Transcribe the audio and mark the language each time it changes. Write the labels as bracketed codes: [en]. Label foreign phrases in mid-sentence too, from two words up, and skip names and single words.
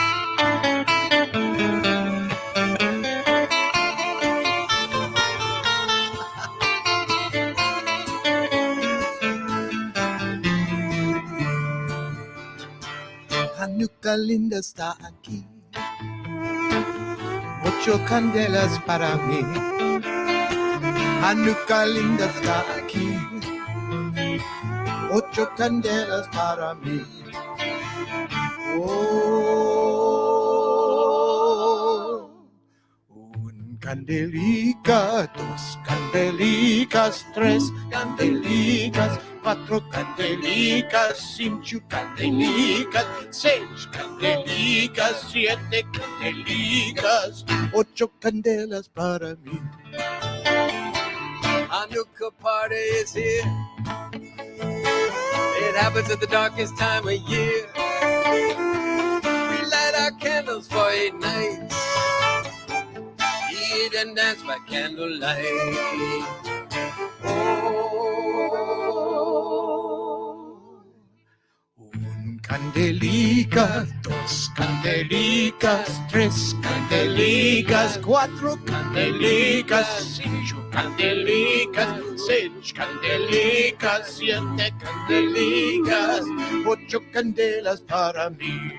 [lad] Hanukkah linda está aquí. 8 candelas para mí. Hanukkah linda está aquí. 8 candelas para mí. Oh, un candelica, 2 candelicas, 3 candelicas, 4 candelicas, 5 candelicas, 6 candelicas, 7 candelicas, 8 candelas para mí. [en] Hanukkah party is here. It happens at the darkest time of year. We light our candles for 8 nights. Eat and dance by candlelight. Oh. [lad] Un candelica, 2 candelicas, 3 candelicas, 4 candelicas, 5 candelicas, 6 candelicas, 7 candelicas, 8 candelas para mí.